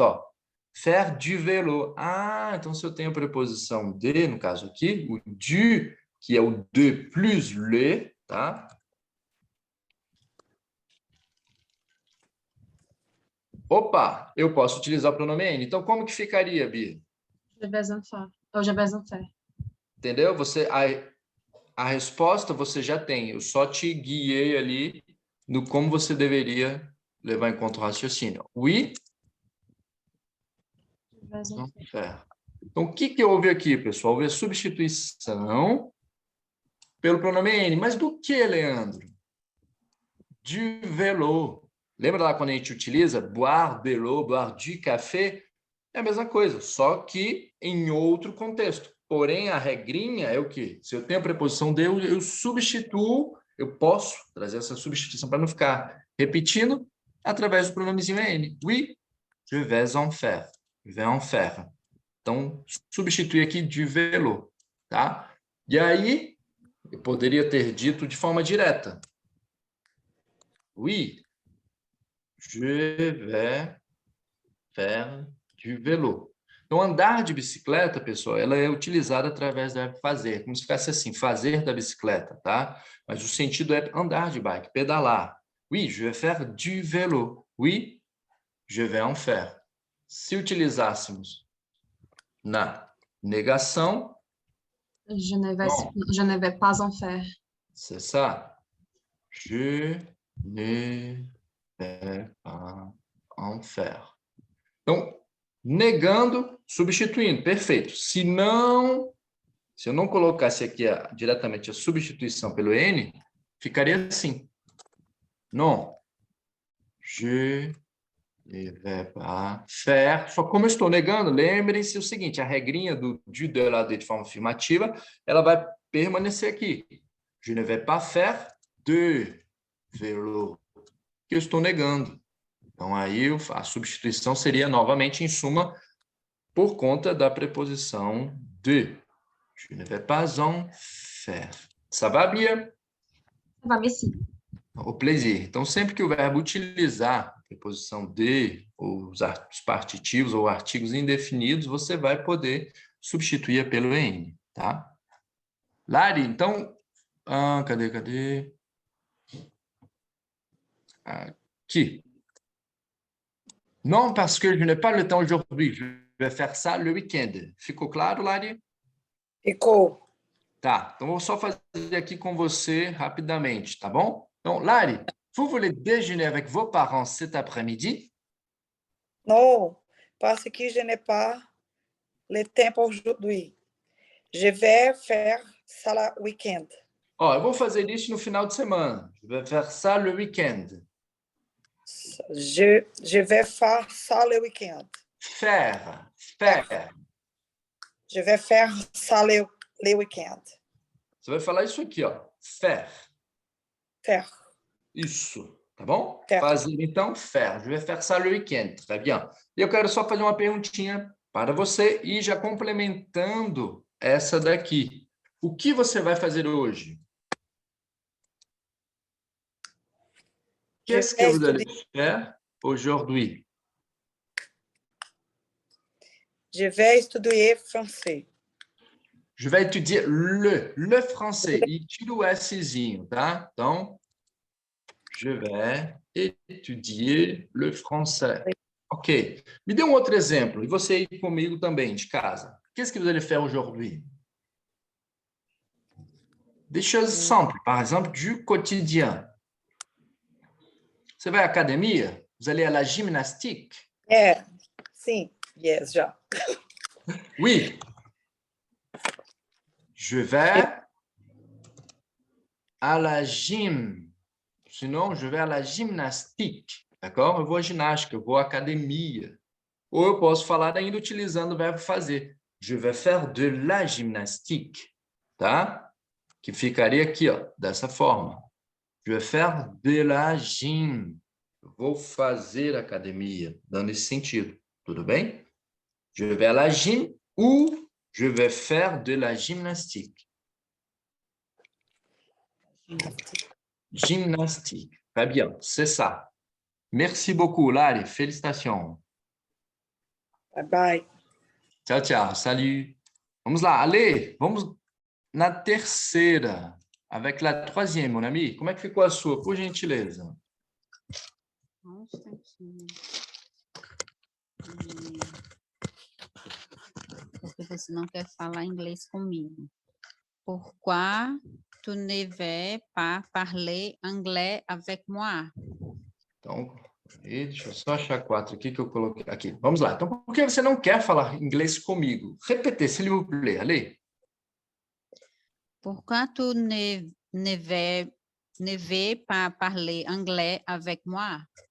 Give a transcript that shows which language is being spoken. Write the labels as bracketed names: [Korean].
[Portuguese] Ó, [French] faire du vélo. [Portuguese] Ah, então se eu tenho a preposição de, no caso aqui, o du, que é o de plus le, tá? Opa, eu posso utilizar o pronome N. Então, como que ficaria, Bia? [French] Je vais en faire, ou je vais en faire. [Portuguese] Entendeu? A resposta você já tem. Eu só te guiei ali no como você deveria levar em conta o raciocínio. [French] Oui? Je vais en faire. [Portuguese] Então, o que houve aqui, pessoal? Houve a substituição pelo pronome N. Mas do que, Leandro? [French] Du vélo. [Portuguese] Lembra lá quando a gente utiliza [French] boire de l'eau, boire du café? [Portuguese] É a mesma coisa, só que em outro contexto. Porém, a regrinha é o quê? Se eu tenho a preposição de, eu substituo, eu posso trazer essa substituição para não ficar repetindo através do pronomezinho N. [French] Oui, je vais en faire. Je vais en faire. [Portuguese] Então, substitui aqui de vélo, tá? E aí, eu poderia ter dito de forma direta. [French] Oui, je vais faire du vélo. [Portuguese] Então, andar de bicicleta, pessoal, ela é utilizada através do verbo fazer, como se fosse assim, fazer da bicicleta, tá? Mas o sentido é andar de bike, pedalar. [French] Oui, je vais faire du vélo. Oui, je vais en faire. [Portuguese] Se utilizássemos na negação, [French] Je ne vais pas en faire. c'est ça. Je ne vais pas en faire. [Portuguese] Então, negando, substituindo. Perfeito. Se eu não colocasse aqui diretamente a substituição pelo N, ficaria assim. Non. [French] Je ne vais pas faire. [Portuguese] Só como eu estou negando, lembrem-se o seguinte, a regrinha do du, de, la, de forma afirmativa, ela vai permanecer aqui. [French] Je ne vais pas faire de vélo. [Portuguese] Que eu estou negando. Então, aí a substituição seria novamente, em suma, por conta da preposição de. [French] Je ne vais pas en faire. Ça va, Bia? [Portuguese] Vai, Messi. [French] Au plaisir. [Portuguese] Então, sempre que o verbo utilizar a preposição de, ou os partitivos ou artigos indefinidos, você vai poder substituir pelo N, tá? Lari, então... cadê? Aqui. [French] Non, parce que je n'ai pas le temps aujourd'hui. Je vais faire ça le week-end. [Portuguese] Ficou claro, Lari? Ficou. Tá, então vou só fazer aqui com você rapidamente, tá bom? Então, Lari, [French] vous voulez déjeuner avec vos parents cet après-midi? Non, parce que je n'ai pas le temps aujourd'hui. Je vais faire ça le week-end. [Portuguese] Ó, eu vou fazer isso no final de semana. [French] Je vais faire ça le week-end. Je vais faire ça le week-end. Faire. Je vais faire ça le week-end. [Portuguese] Você vai falar isso aqui, ó. [French] Faire. Faire. [Portuguese] Isso, tá bom? [French] Faire. [Portuguese] Fazer, então, faire. [French] Je vais faire ça le week-end, [Portuguese] tá [French] bien? [Portuguese] E eu quero só fazer uma perguntinha para você e já complementando essa daqui. O que você vai fazer hoje? [French] Qu'est-ce que vous allez faire aujourd'hui? Je vais étudier français. Je vais étudier le français. [Portuguese] E tira o Szinho, tá? Então, [French] je vais étudier le français. [Portuguese] Ok. Me dê um outro exemplo. E você aí comigo também, de casa. [French] Qu'est-ce que vous allez faire aujourd'hui? Des choses simples, par exemple, du quotidien. [Portuguese] Você vai à academia? [French] Vous allez à la gymnastique? [Portuguese] É, sim. Yes, já. [French] Oui. Je vais à la gym. Sinon, je vais à la gymnastique. D'accord? [Portuguese] Eu vou à ginástica, eu vou à academia. Ou eu posso falar ainda utilizando o verbo fazer. [French] Je vais faire de la gymnastique. [Portuguese] Tá? Que ficaria aqui, ó, dessa forma. [French] Je vais faire de la gym. [Portuguese] Eu vou fazer academia, dando esse sentido. Tudo bem? [French] Je vais à la gym ou je vais faire de la gymnastique. Gymnastique. Très bien, c'est ça. Merci beaucoup, Lari. Félicitations. [English] Bye, bye. [Portuguese] Tchau, tchau. [French] Salut. [Portuguese] Vamos lá, Ale. Vamos na terceira. [French] Avec la troisième, mon ami. [Portuguese] Como é que ficou a sua, por gentileza? Um instantinho. Porque você não quer falar inglês comigo. [French] Pourquoi tu ne veux pas parler anglais avec moi? [Portuguese] Então, deixa eu só achar 4 aqui que eu coloquei. Aqui, vamos lá. Então, por que você não quer falar inglês comigo? [French] Repetez, s'il vous plaît. [Portuguese] Ale. [French] Pourquoi tu ne veux pas parler anglais avec moi?